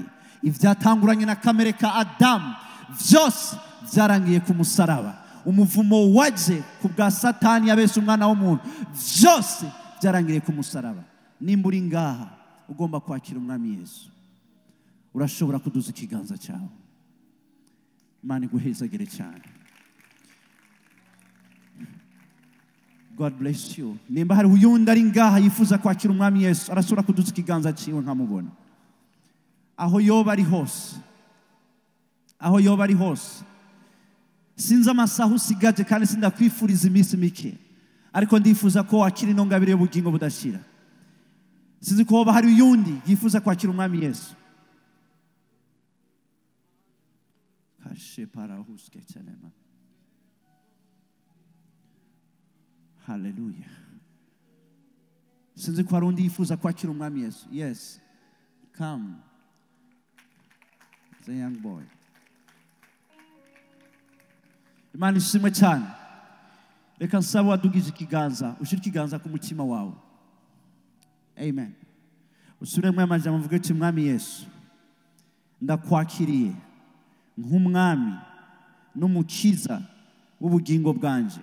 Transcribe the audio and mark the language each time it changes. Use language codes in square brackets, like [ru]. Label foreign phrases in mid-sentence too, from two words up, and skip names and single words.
[rn] Ivyatanguranye na kamere ka Adamu vyose byarangiye ku musaraba. Umuvumo waje ku bwa Satani yabese umwana w'umuntu vyose byarangiye ku musaraba. Nimba uri ngaha ugomba kwakira umwami Yesu, urashobora kuduza ikiganza cyawe. Imana iguhezagire cyane. [en] God bless you. [rn] Nimba hari uyundi ari ngaha yifuza kwakira umwami Yesu, arashobora kuduza ikiganza cyiwe nkamubona. Aho yoba ari hose, aho yoba ari hose. Sinzi amasaha usigaje kandi sindakwifuriza iminsi mike, ariko ndifuza ko wakira ino ngabire y'ubugingo budashira. Sinzi ko hoba hari uyundi yifuza kwakira umwami Yesu. Hallelujah. Sinzi ko hari undi yifuza kwakira umwami Yesu. [en] Yes. Come. The young boy. [rn] Imana ishimwe cyane. Reka nsaba wadugije ikiganza, ushira ikiganza ku mutima wawe. Amen. Usubiremo amajambo mvuge ati mwami Yesu, ndakwakiriye nk'umwami n'umukiza w'ubugingo bwanje.